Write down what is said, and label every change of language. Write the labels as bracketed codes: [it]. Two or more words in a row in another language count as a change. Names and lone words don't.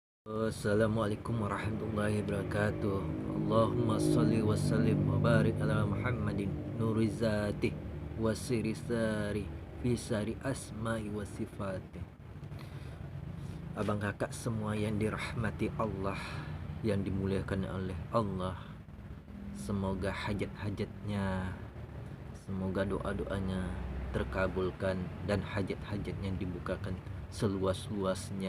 [ar] السلام عليكم ورحمة الله وبركاته. اللهم صل وسلم وبارك على محمد نور ذاته وسره الساري في سائر أسمائه وصفاته. [id] Abang kakak semua yang dirahmati Allah, yang dimuliakan oleh Allah, semoga hajat-hajatnya, semoga doa-doanya terkabulkan dan hajat-hajatnya dibukakan seluas-luasnya.